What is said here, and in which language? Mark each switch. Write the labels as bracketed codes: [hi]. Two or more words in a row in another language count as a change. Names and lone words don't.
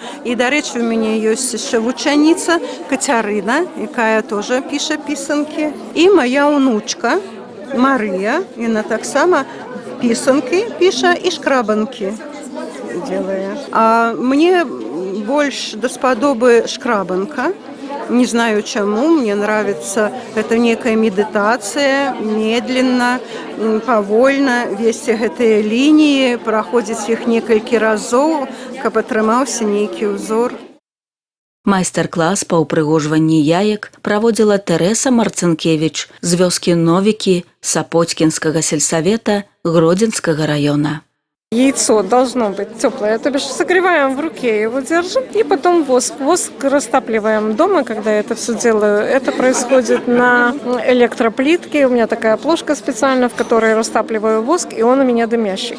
[be] І, дарэчы, у мяне ёсць яшчэ вучаніца Кацярына, якая тоже піша пісанкі. І моя ўнучка Марыя, яна таксама пісанкі піша і шкрабанкі делае. А мне больш даспадобы шкрабанка. [ru] Не знаю чему, мне нравится это некая медитация, медленно, [be] повольно весці гэтыя лініі, праходзіць іх некалькі разоў, каб атрымаўся нейкі ўзор. Майстар-клас па ўпрыгожванні яек праводзіла Тэрэса Марцынкевіч з вёскі Новікі Сапоцкінскага сельсавета Гродзенскага района. [ru] Яйцо должно быть теплое, то бишь согреваем в руке, его держим, и потом воск. Воск растапливаем дома, когда я это все делаю. Это происходит на электроплитке. У меня такая плошка специально, в которой растапливаю воск, и он у меня дымящий.